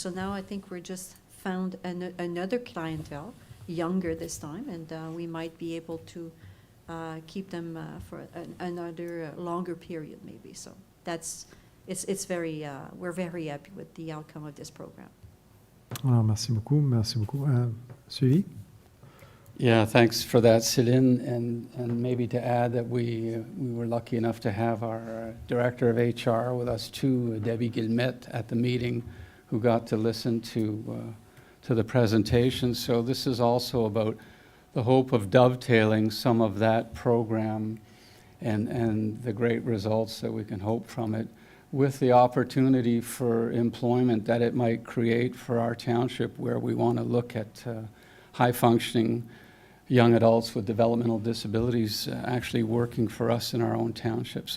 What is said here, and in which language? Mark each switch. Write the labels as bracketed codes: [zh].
[en] So now I think we're just found another clientele, younger this time, and we might be able to keep them for another longer period, maybe. So it's very we're very happy with the outcome of this program. [fr] Alors, merci beaucoup, merci beaucoup. Suivi? [en] Yeah, thanks for that, Céline. And maybe to add that we were lucky enough to have our Director of HR with us too, Debbie Guillemette, at the meeting, who got to listen to the presentation. So this is also about the hope of dovetailing some of that program and the great results that we can hope from it with the opportunity for employment that it might create for our township, where we want to look at high-functioning young adults with developmental disabilities actually working for us in our own township.